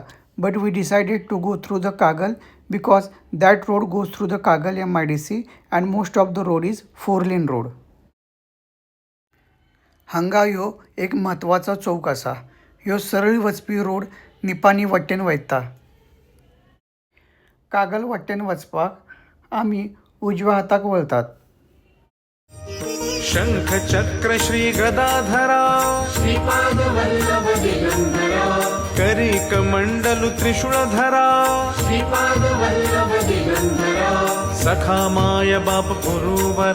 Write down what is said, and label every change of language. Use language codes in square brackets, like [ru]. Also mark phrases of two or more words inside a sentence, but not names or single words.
[en] But we decided to go through the Kagal because that road goes through the Kagal MIDC and most of the road is 4 lane road. [kok] हांगा ह्यो एक म्हत्वाचो चौक आसा. ह्यो सरळ वचपी रोड निपाणी वाटेन वयता. कागल वाटेन वचपाक आमी उजव्या हाताक वळतात. [mr] शंख चक्र श्री गदाधरा श्रीपाद वल्लभ दिगंबरा करी कमंडलु त्रिशूळधरा श्रीपाद वल्लभ दिगंबरा सखा माय बाप गुरुवरा